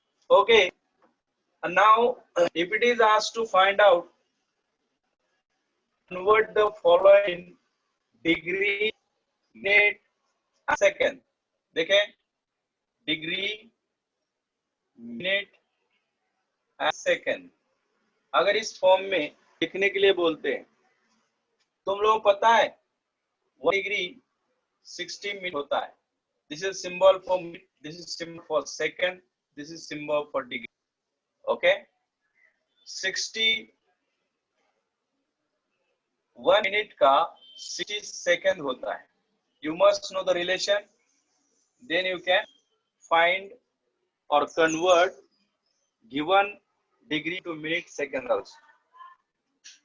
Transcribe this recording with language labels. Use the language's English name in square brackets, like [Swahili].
[English] Okay, and now if it is asked to find out, convert the following degree, minute and second। [Hindi] देखें, degree, minute and second अगर इस form में लिखने के लिए बोलते हैं, तुम लोगों को पता है 1 डिग्री 60 मिनट होता है। [English] This is symbol for minute, this is symbol for second, this is symbol for degree. [Hindi] Okay, 61 minute का 60 सेकंड होता है। [English] You must know the relation, then you can find or convert given degree to minute second also।